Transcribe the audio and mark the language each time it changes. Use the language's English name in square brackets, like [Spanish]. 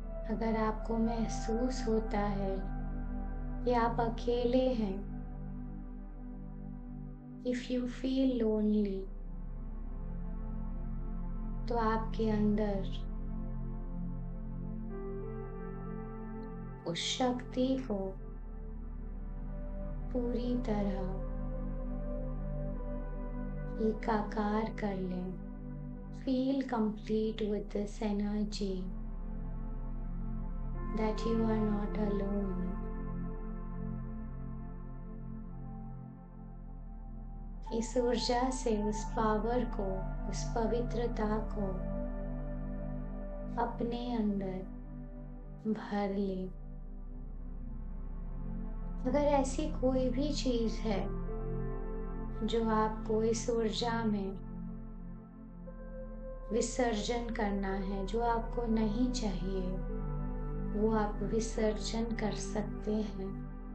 [Hindi] अगर आपको महसूस होता है कि आप अकेले हैं, [English] if you feel lonely, [Hindi] तो आपके अंदर उस शक्ति को पूरी तरह एकाकार कर लें। [English] Feel complete with this energy that you are not alone. [Hindi] इस ऊर्जा से उस पावर को, उस पवित्रता को अपने अंदर भर ले। अगर ऐसी कोई भी चीज है जो आपको इस ऊर्जा में विसर्जन करना है, जो आपको नहीं चाहिए, वो आप विसर्जन कर सकते हैं।